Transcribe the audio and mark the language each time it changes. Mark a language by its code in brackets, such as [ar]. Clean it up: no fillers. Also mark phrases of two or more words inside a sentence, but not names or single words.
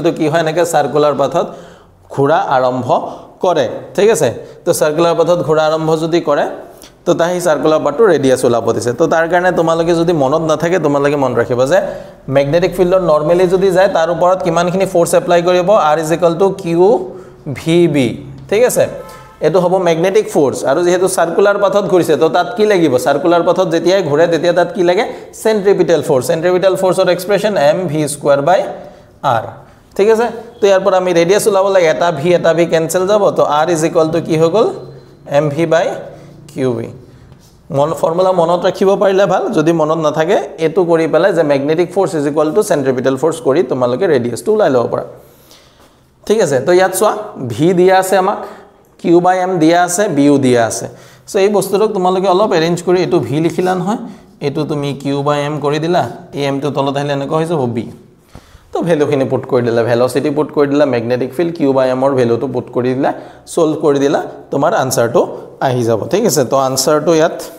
[as] তো কি হয় এনেকে সাৰ্কুলাৰ পাথত ঘোৰা আৰম্ভ কৰে ঠিক আছে তো সাৰ্কুলাৰ পাথত ঘোৰা আৰম্ভ যদি কৰে তো তাই সার্কুলার পাথটো ৰেডিয়াস ওলাব দিছে তো তাৰ কাৰণে তোমালোকে যদি মনত নাথাকে তোমালোকে মন ৰাখিবা যে ম্যাগনেটিক ফিল্ডৰ নরমালি যদি যায় তাৰ ওপৰত কিমানখিনি ফোর্স এপ্লাই কৰিব r = q vb ঠিক আছে এটো হ'ব [en] magnetic force [as] আৰু যেহেতু সার্কুলার পাথত ঘুৰিছে তো তাত কি লাগিব সার্কুলার পাথত যেতিয়াই ঘুৰে তেতিয়া তাত কি লাগে সেন্ট্রিপিটাল ফোর্সৰ এক্সপ্ৰেশন mv²/r ঠিক আছে তো ইয়াৰ পৰা আমি ৰেডিয়াস ওলাব লাগে এটা v ক্যান্সেল যাব তো r = কি হৈ গল mv/qv ফর্মুলা মনত ৰাখিব পাৰিলে ভাল যদি মনত নাথাকে এটো কৰি পেলাই যে [en] magnetic force = centripetal force [as] কৰি তোমালোকে ৰেডিয়াস টো ওলাই লব পাৰা ঠিক আছে তো ইয়াত সোয়া v দিয়া আছে আমাক q/m দিয়া আছে b দিয়া আছে সো এই বস্তুটোক তোমালোকে অলপ এৰেঞ্জ কৰি এটো v লিখিলা নহয় এটো তুমি q/m কৰি দিলা এই m টো তলত আহিলে এনেকৈ হৈ যাব b তো ভ্যালুখিনি পুট কৰি দিলা [en] velocity put [as] কৰি দিলা [en] magnetic field [as] q/m ৰ ভ্যালুটো পুট কৰি দিলা সলভ কৰি দিলা তোমাৰ আনসাৰটো আহি যাব ঠিক আছে তো আনসাৰটো ইয়াত